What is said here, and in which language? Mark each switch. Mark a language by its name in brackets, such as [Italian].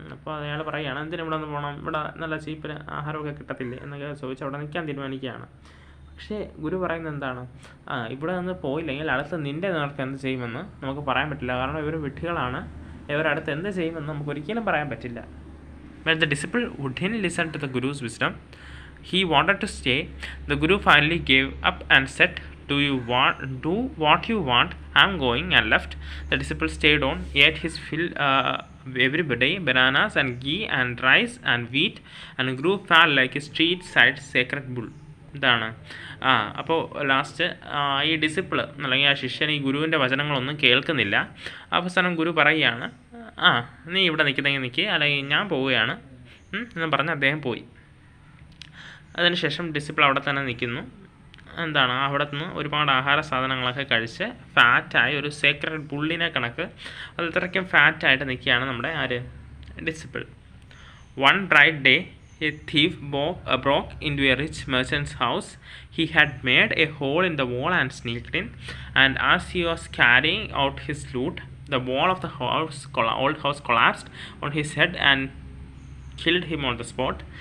[Malayalam] അപ്പോൾ അയാൾ പറയുകയാണ്, എന്തിനും ഇവിടെ ഒന്ന് പോകണം, ഇവിടെ നല്ല ചീപ്പിന് ആഹാരമൊക്കെ കിട്ടത്തില്ലേ എന്നൊക്കെ ചോദിച്ച് അവിടെ നിൽക്കാൻ തീരുമാനിക്കുകയാണ്. പക്ഷേ ഗുരു പറയുന്നത് എന്താണ്, ഇവിടെ നിന്ന് പോയില്ലെങ്കിൽ അടുത്ത് നിൻ്റെ നേർക്ക് എന്ത് ചെയ്യുമെന്ന് നമുക്ക് പറയാൻ പറ്റില്ല. കാരണം ഇവർ വിഡ്ഢികളാണ്, ഇവരടുത്ത് എന്ത് ചെയ്യുമെന്ന് നമുക്ക് ഒരിക്കലും പറയാൻ പറ്റില്ല. [English] But the disciple wouldn't listen to the Guru's wisdom. He wanted to stay. The Guru finally gave up and said, do what you want, I'm going, and left. The disciple stayed on, ate his fill every day, bananas and ghee and rice and wheat, and grew fat like a street side sacred bull. [Malayalam] ഇതാണ് അപ്പോൾ last ഈ disciple അല്ലെങ്കിൽ ആ ശിഷ്യൻ ഈ ഗുരുവിൻ്റെ വചനങ്ങളൊന്നും കേൾക്കുന്നില്ല. അവസാനം ഗുരു പറയുകയാണ്, നീ ഇവിടെ നിൽക്കുന്നെങ്കിൽ നിൽക്കുക, അല്ലെങ്കിൽ ഞാൻ പോവുകയാണ് എന്ന് പറഞ്ഞ് അദ്ദേഹം പോയി. അതിനുശേഷം ഡിസിപ്പിൾ അവിടെ തന്നെ നിൽക്കുന്നു. എന്താണ്, അവിടെ നിന്ന് ഒരുപാട് ആഹാര സാധനങ്ങളൊക്കെ കഴിച്ച് ഫാറ്റായി ഒരു സേക്രഡ് ബുള്ളിനെ കണക്ക് അത് ഇത്രയ്ക്കും ഫാറ്റായിട്ട് നിൽക്കുകയാണ് നമ്മുടെ disciple. [English] One bright day a thief broke into a rich merchant's house. He had made a hole in the wall and sneaked in, and as he was carrying out his loot, the wall of the old house collapsed on his head and killed him on the spot.